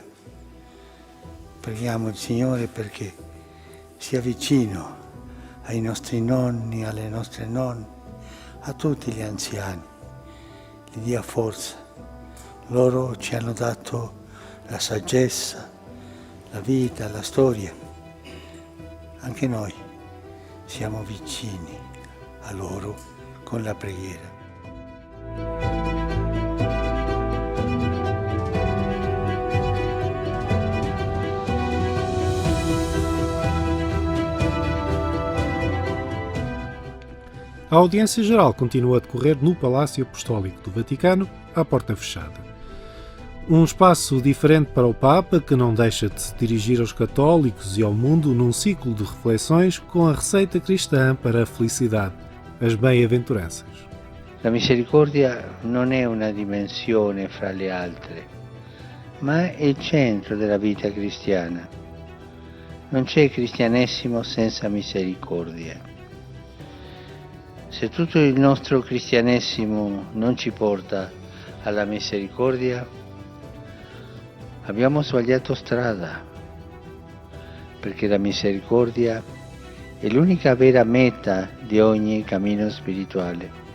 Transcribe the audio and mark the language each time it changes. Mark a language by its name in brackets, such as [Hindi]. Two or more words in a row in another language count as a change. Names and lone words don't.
[Italian] Preghiamo il Signore perché sia vicino ai nostri nonni, alle nostre nonne, a tutti gli anziani, gli dia forza. Loro ci hanno dato la saggezza, la vita, la storia. Anche noi siamo vicini a loro con la preghiera. [Portuguese] A audiência geral continua a decorrer no Palácio Apostólico do Vaticano, à porta fechada. Um espaço diferente para o Papa, que não deixa de se dirigir aos católicos e ao mundo num ciclo de reflexões com a receita cristã para a felicidade, as bem-aventuranças. [Italian] La misericordia non è una dimensione fra le altre, ma è il centro della vita cristiana. Non c'è cristianesimo senza misericordia. Se tutto il nostro cristianesimo non ci porta alla misericordia, abbiamo sbagliato strada, perché la misericordia è l'unica vera meta di ogni cammino spirituale.